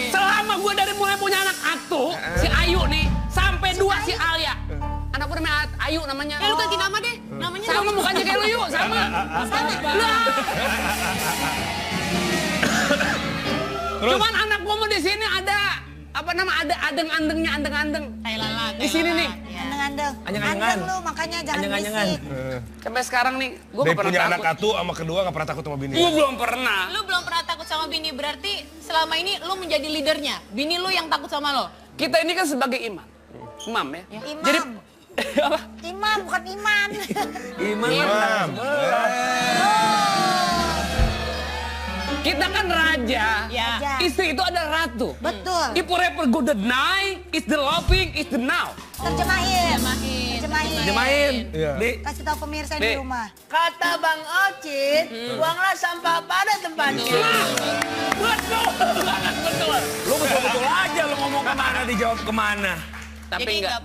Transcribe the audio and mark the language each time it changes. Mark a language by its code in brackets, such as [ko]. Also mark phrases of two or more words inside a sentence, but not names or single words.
[id] Selama gue dari mulai punya anak atu, si Ayu nih, sampai dua si Alia. Anak gue namanya Ayu namanya. Ya lu ganti nama deh. Namanya Sama mukanya kayak lu yuk, sama. Terus? Cuman anak gue mau di sini ada apa nama ada adeng-andengnya andeng-andeng. Tai lalat. Di sini nih. Andeng-andeng. Anyang-anyangan. Andeng lu, makanya jangan Anyang-anyangan. berisik. Sampai sekarang nih, gue Dia gak pernah punya anak takut. atu sama kedua nggak pernah takut sama bini. Gue belum pernah. Lu belum pernah takut sama bini, berarti selama ini lu menjadi leadernya. Bini lu yang takut sama lo. Kita ini kan sebagai imam. Imam ya. Imam. Jadi apa? Imam, bukan iman. Imam. Kita kan raja. Ya. Raja. Istri itu adalah ratu. Betul. [en] If forever good the night, is the loving, is the now. [id] Terjemahin. Terjemahin. Terjemahin. Jemain. Iya. Di, Kasih tahu pemirsa Dik. di rumah. Kata Bang Ocit, buanglah sampah pada tempatnya. Betul banget, betul. lu betul-betul aja lu ngomong kemana, dijawab kemana. Tapi Jadi enggak.